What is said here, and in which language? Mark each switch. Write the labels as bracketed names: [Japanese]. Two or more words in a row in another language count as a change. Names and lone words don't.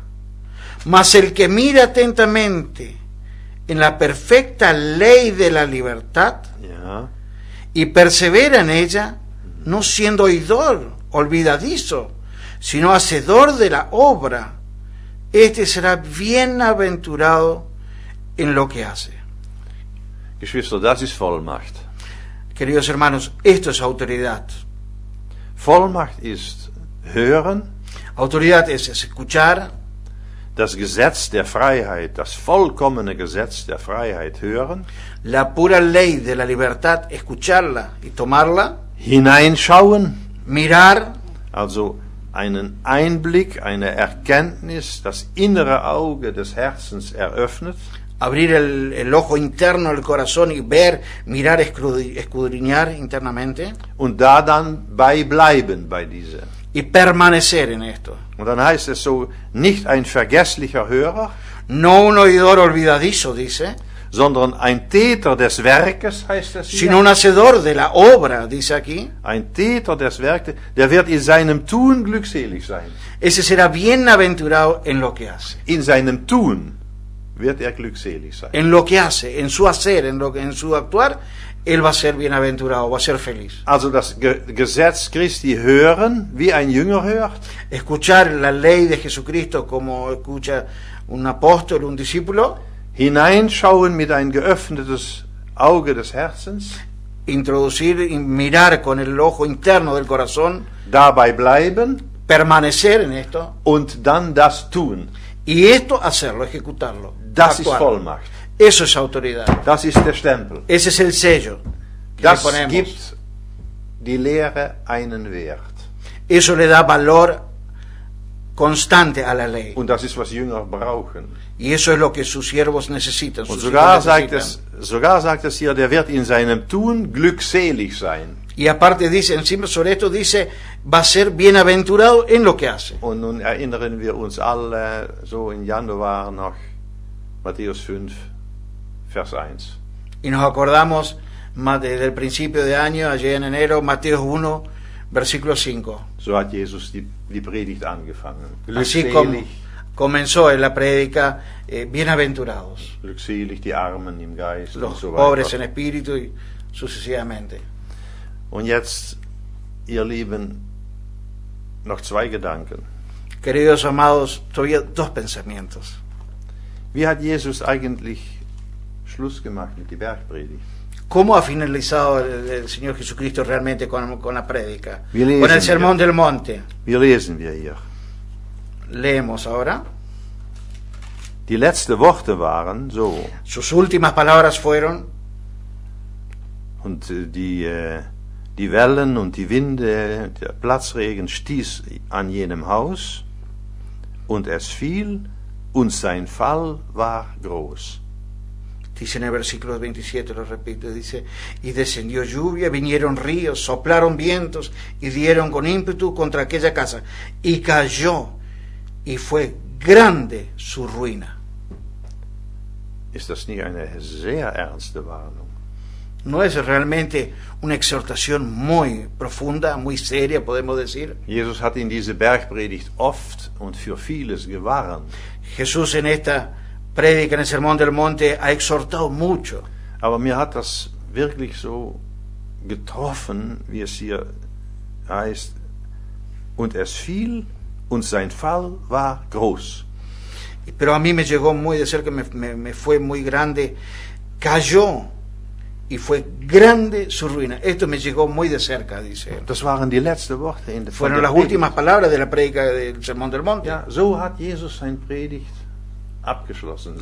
[Spanish] Mas el que mira atentamente en la perfecta ley de la libertad [German] Ja. [Spanish] y persevera en ella, no siendo oidor, olvidadizo, sino hacedor de la obra, este será bienaventurado en lo que hace. [German] Geschwister, das ist Vollmacht. [Spanish] Queridos hermanos, esto es autoridad. [German] Vollmacht ist hören, [Spanish] Autoridad es escuchar [German] das Gesetz der Freiheit, das vollkommene Gesetz der Freiheit hören, [Spanish] la pura ley de la libertad, escucharla y tomarla, [German] hineinschauen, [Spanish] mirar, [German] also einen Einblick, eine Erkenntnis, das innere Auge des Herzens eröffnet, [Spanish] abrir el ojo interno del corazón y ver, mirar, escudriñar internamente [German] und da dann beibleiben bei dieser. [Spanish] y permanecer en esto. [German] Und dann heißt es so, nicht ein vergesslicher Hörer, [Spanish] No un oidor olvidadizo, dice, [German] sondern ein Täter des Werkes, heißt es hier. [Spanish] sino un hacedor de la obra, dice aquí. [German] Ein Täter des Werkes, der wird in seinem Tun glückselig sein. [Spanish] Ese será bienaventurado en lo que hace. [German] In seinem Tun wird er glückselig sein. [Spanish] En lo que hace, en su hacer, en su actuar, él va a ser bienaventurado, va a ser feliz. [German] Also das Gesetz Christi hören, wie ein Jünger hört, [Spanish] Escuchar la ley de Jesucristo como escucha un apóstol, un discípulo, [German] hineinschauen mit ein geöffnetes Auge des Herzens, [Spanish] introducir y mirar con el ojo interno del corazón, [German] dabei bleiben [Spanish] permanecer en esto, [German] und dann das tun. [Spanish] y esto hacerlo, ejecutarlo. [German] Das ist [Spanish] actuar. [German] Vollmacht. [Spanish] Eso es autoridad. [German] Das ist der Stempel. [Spanish] Ese es el sello que le [German] Das [Spanish] ponemos. [German] gibt die Lehre einen Wert. [Spanish] Eso le da valor constante a la ley. [German] Und das ist, was Jünger brauchen. [Spanish] Y eso es lo que sus siervos necesitan. [German] Und [Spanish] Sus [German] sogar [Spanish] hijos necesitan. [German] sagt es hier, der wird in seinem Tun glückselig sein. [Spanish] Y aparte dice, encima sobre esto dice, va a ser bienaventurado en lo que hace. [German] Und nun erinnern wir uns alle so in Januar noch Matthäus 5, Vers 1. [Spanish] Y nos acordamos más desde el principio de año, allá en enero, Mateo 1, versículo 5. [German] So hat Jesus die Predigt angefangen. [Spanish] Así como comenzó en la prédica, bienaventurados, [German] glückselig die Armen im Geist und [Spanish] los [German] so [Spanish] pobres [German] weiter. [Spanish] en espíritu y sucesivamente. [German] Und jetzt, ihr Lieben, noch zwei Gedanken. [Spanish] Queridos amados, todavía dos pensamientos. [German] Wie hat Jesus eigentlich Schluss gemacht mit der Bergpredigt? [Spanish] ¿Cómo ha finalizado el Señor Jesucristo realmente con la prédica? [German] Wir lesen [Spanish] Con el sermón [German] hier. [Spanish] del monte. [German] Wir lesen wir hier. [Spanish] Leemos ahora. [German] Die letzten Worte waren so, [Spanish] Sus últimas palabras fueron: [German] und die Wellen und die Winde, der Platzregen stieß an jenem Haus, und es fiel, und sein Fall war groß. [Spanish] dice en el versículo 27, lo repito, dice: y descendió lluvia, vinieron ríos, soplaron vientos y dieron con ímpetu contra aquella casa, y cayó, y fue grande su ruina. [German] Ist das nicht eine sehr ernste Warnung? [Spanish] ¿No es realmente una exhortación muy profunda, muy seria, podemos decir? [German] Jesus hat in diese Bergpredigt oft und für vieles gewarnt. [Spanish] Jesús en esta prédica, en el Sermón del Monte, ha exhortado mucho. [German] Aber mir hat das wirklich so getroffen, wie es hier heißt, und es fiel und sein Fall war groß. [Spanish] Pero a mí me llegó muy de cerca, me fue muy grande. Cayó y fue grande su ruina. Esto me llegó muy de cerca, dice él. [German] Das waren die letzten Worte in der [Spanish] Fueron las [German] Predigt. [Spanish] últimas palabras de la prédica del Sermón del Monte. [German] Ja, so hat Jesus sein Predigt abgeschlossen.